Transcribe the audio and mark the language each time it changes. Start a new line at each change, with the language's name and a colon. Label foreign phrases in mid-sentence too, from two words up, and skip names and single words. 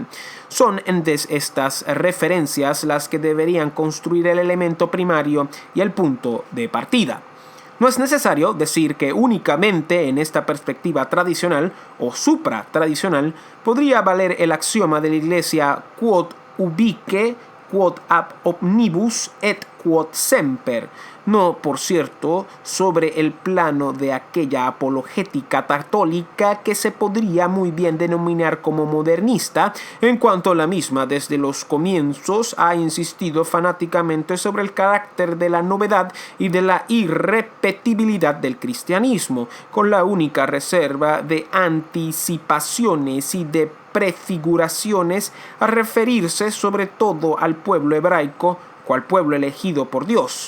Spanish: Son entonces estas referencias las que deberían construir el elemento primario y el punto de partida. No es necesario decir que únicamente en esta perspectiva tradicional o supratradicional podría valer el axioma de la Iglesia
Latin: quod ubique, quod ab omnibus et quod semper,
Spanish: no, por cierto, sobre el plano de aquella apologética católica que se podría muy bien denominar como modernista, en cuanto la misma desde los comienzos ha insistido fanáticamente sobre el carácter de la novedad y de la irrepetibilidad del cristianismo, con la única reserva de anticipaciones y de prefiguraciones a referirse sobre todo al pueblo hebraico, cual pueblo elegido por Dios.